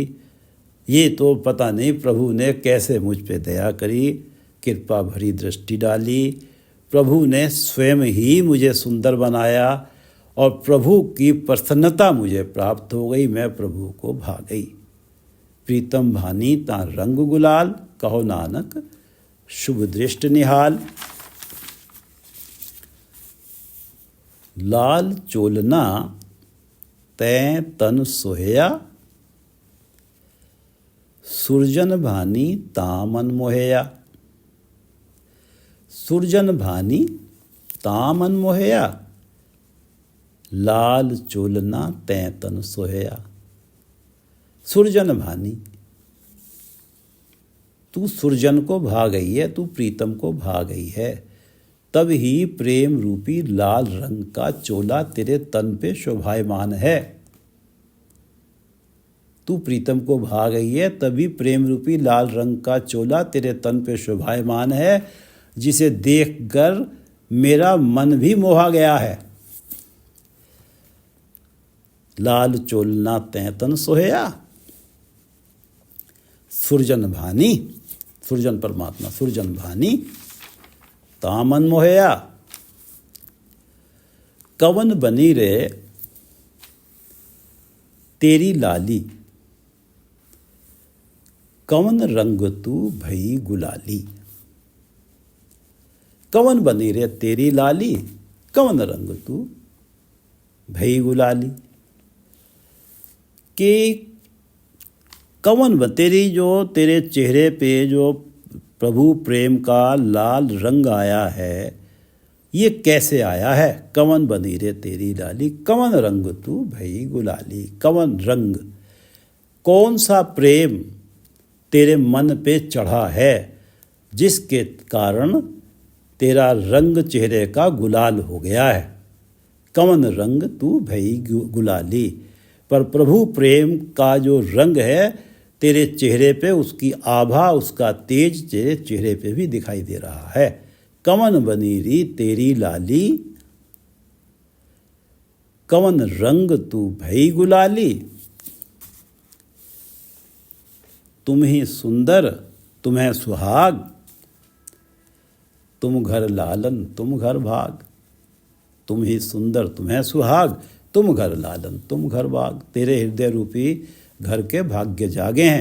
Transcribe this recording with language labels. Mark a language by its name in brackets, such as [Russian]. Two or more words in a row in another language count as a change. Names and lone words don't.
[Hindi] ये तो पता नहीं प्रभु ने कैसे मुझ पे दया करी, कृपा भरी दृष्टि डाली। प्रभु ने स्वयं ही मुझे सुंदर बनाया और प्रभु की प्रसन्नता मुझे प्राप्त हो गई। मैं प्रभु को भा गई। [Punjabi] ਪ੍ਰੀਤਮ ਭਾਨੀ ਤਾ ਰੰਗ ਗੁਲਾਲ, ਕਹੋ ਨਾਨਕ ਸ਼ੁਭ ਦ੍ਰਿਸ਼ਟੀ ਨਿਹਾਲ। ਲਾਲ ਚੋਲਨਾ ਤੈ ਤਨ ਸੋਹਿਆ, ਸੁਰਜਨ ਭਾਨੀ ਤਾਮਨ ਮੋਹਿਆ। ਸੁਰਜਨ ਭਾਨੀ ਤਾਮਨ ਮੋਹਿਆ, ਲਾਲ ਚੋਲਨਾ ਤੈ ਤਨ ਸੋਹਿਆ। ਸੁਰਜਨ ਭਾਨੀ, [Hindi] तू सुरजन को भा गई है, तू प्रीतम को भा गई है, तब ही प्रेम रूपी लाल रंग का चोला तेरे तन पे शोभायमान है। तू प्रीतम को भा गई है तभी प्रेम रूपी लाल रंग का चोला तेरे तन पे शोभायमान है, जिसे देखकर मेरा मन भी मोहा गया है। [Punjabi] ਲਾਲ ਚੋਲਨਾ ਤੈਤਨ ਸੋਹਿਆ, ਸੁਰਜਨ ਭਾਨੀ, [Hindi] सुरजन परमात्मा, [Punjabi] ਸੁਰਜਨ ਭਾਨੀ ਤਾਮਨ ਮੋਹਿਆ। ਕਵਨ ਬਨੀ ਰੇ ਤੇਰੀ ਲਾਲੀ, ਕਵਨ ਰੰਗ ਤੂ ਭਈ ਗੁਲਾਲੀ। ਕਵਨ ਬਨੀ ਰੇ ਤੇਰੀ ਲਾਲੀ, ਕਵਨ ਰੰਗ ਤੂ ਭਈ ਗੁਲਾਲੀ। [Hindi] कि कवन तेरी जो तेरे चेहरे पे जो प्रभु प्रेम का लाल रंग आया है, ये कैसे आया है। [Punjabi] ਕਵਨ ਬਨੀ ਰੇ ਤੇਰੀ ਲਾਲੀ, ਕਵਨ ਰੰਗ ਤੂ ਭਈ ਗੁਲਾਲੀ। ਕਵਨ ਰੰਗ, [Hindi] कौन सा प्रेम तेरे मन पे चढ़ा है जिसके कारण तेरा रंग चेहरे का गुलाल हो गया है। [Punjabi] ਕਵਨ ਰੰਗ ਤੂ ਭਈ ਗੁਲਾਲੀ। [Hindi] पर प्रभु प्रेम का जो रंग है तेरे चेहरे पे, उसकी आभा, उसका तेज तेरे चेहरे पे भी दिखाई दे रहा है। [Punjabi] ਕਵਨ ਬਨੀ ਰੀ ਤੇਰੀ ਲਾਲੀ, ਕਵਨ ਰੰਗ ਤੂ ਭਈ ਗੁਲਾਲੀ। ਤੁਮ ਹੀ ਸੁੰਦਰ ਤੁਮ੍ਹੇਂ ਸੁਹਾਗ, ਤੁਮ ਘਰ ਲਾਲਨ ਤੁਮ ਘਰ ਭਾਗ। ਤੁਮ ਹੀ ਸੁੰਦਰ ਤੁਮ੍ਹੇਂ ਸੁਹਾਗ, ਤੁਮ ਘਰ ਲਾਲਨ ਤੁਮ ਘਰ ਭਾਗ। [Hindi] तेरे हृदय रूपी घर के भाग्य जागे हैं।